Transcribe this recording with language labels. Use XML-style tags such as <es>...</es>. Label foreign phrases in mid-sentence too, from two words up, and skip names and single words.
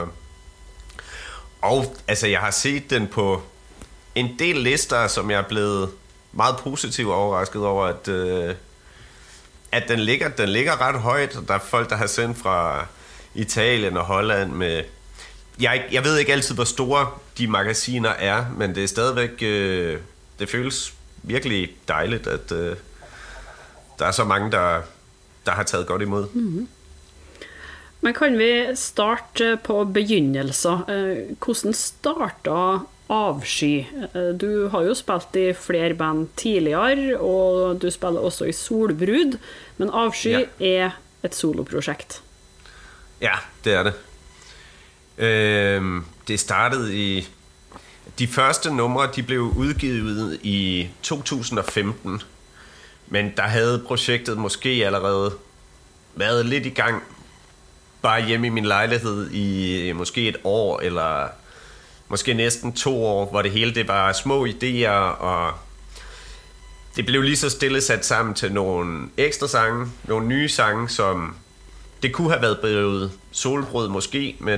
<da>Og altså, jeg har set den på en del lister, som jeg er blevet meget positivt overrasket over, at den ligger ret højt. Der er folk, der har sendt fra Italien og Holland med... Jeg ved ikke altid, hvor store de magasiner er, men det er stadigvæk... det føles virkelig dejligt, at der er så mange, der har taget godt imod. Mm-hmm.</da> <no>Men kan vi starte på begynnelsen? Hvordan startet Avsky? Du har jo spilt i flere band tidligere, og du spiller også i Solbrud, men Avsky er et soloprojekt.</no> <da>Ja, det er det. Det startede i... De første numre, de blev udgivet i 2015, men der havde projektet måske allerede været lidt i gang, bare hjemme i min lejlighed i måske et år, eller måske næsten 2 år, hvor det hele det var små idéer, og det blev lige så stille sat sammen til nogle ekstra sange, nogle nye sange, som det kunne have været blevet Solbrud måske,</da>